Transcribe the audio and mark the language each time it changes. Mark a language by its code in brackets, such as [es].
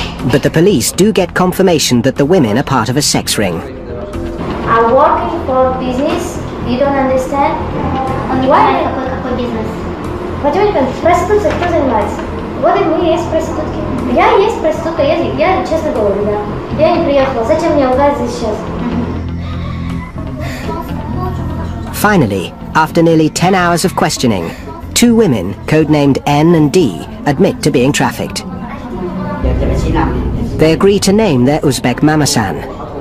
[en] But the police do get confirmation that the women are part of a sex ring. I'm working for business. You don't understand? Why? [ru] Какой бизнес? Потихоньку, проституция, кто занимается? Вот и мы есть проститутки. Я есть проститутка, я честно говорю, да. Я не приехала. Зачем мне лгать здесь сейчас? [en] Finally, after nearly 10 hours of questioning, two women, codenamed N and D, admit to being trafficked. They agree to name their Uzbek mamasan.